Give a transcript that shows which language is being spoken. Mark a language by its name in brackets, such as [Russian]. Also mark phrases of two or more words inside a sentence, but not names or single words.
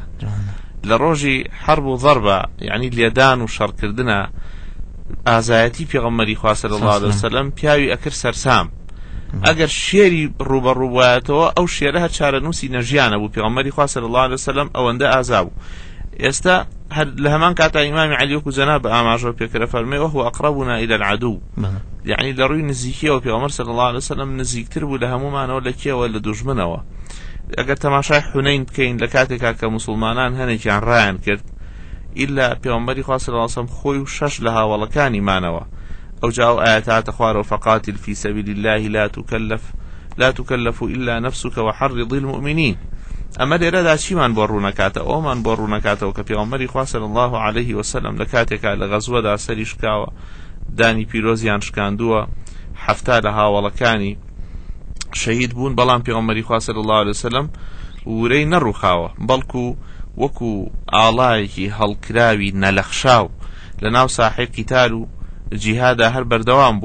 [Central Kurdish] لە ڕۆژی حەرب و ضەربە یعنی لێدان و شەڕکردنە ئازایەتی پێغەمبەری خوا [Arabic] صلی الله عليه وسلم [Central Kurdish] پیاوی ئەکرد سەرسام. ئەگەر شێری ڕوبەڕووبایەتەوە ئەو شێرە هەر چارەنووسی نەژیانە بوو. پێغەمبەری خوا [Arabic] صلی الله عليه وسلم [Central Kurdish] ئەوەندە ئازا بوو. ئێستا لە هەمان کاتا ئیمامی عەلی وەکو جەناب ئاماژە پێکرە فەرمێ [Arabic] وهو ئەقربنا إلى العدو، [Central Kurdish] یعنی لە ڕووی نزیکیەوە پێغەمبەر [Arabic] صلی الله عليه وسلم [Central Kurdish] نزیکتر بوو لە هەمومانەوە لە کێوە لە دوژمنەوە. ئەگەر تەماشای حونەین بکەین لە کاتێکا کە مسلمانان هەنێکیان ڕایان کرد ئیلا پێغەمبەری خوا [Arabic] صلی الله عليه وسلم [Central Kurdish] خۆی و شەش لە هاوڵەکانی مانەوە ئەو جاو ئاەتاتە خوارەوە [Arabic] فقاتل في سبيل الله لا تكلف إلا نفسك وحرض المؤمنين. [Central Kurdish] ئەمە لێرەدا چیمان بۆ ڕوونەکاتە؟ ئەومان بۆ ڕوونەکاتەوە کە پێغەمبەری خوا [Arabic] صلی الله عليه وسلم [Central Kurdish] لە کاتێکا لە غەزوەدا سەری شکاوە، دانی پیرۆزیان شکاندووە، حەفتا لە هاوڵەکانی شەهید بوون، بەڵام پێغەمبەری خوا [Arabic] صلی الله عليه وسلم [Central Kurdish] ورەی نەڕووخاوە، بەڵکو وەکو ئاڵایەکی هەڵکراوی نەلەخشاو لە ناو ساحەی قیتال و جیهادا هەر بەردەوام بووە.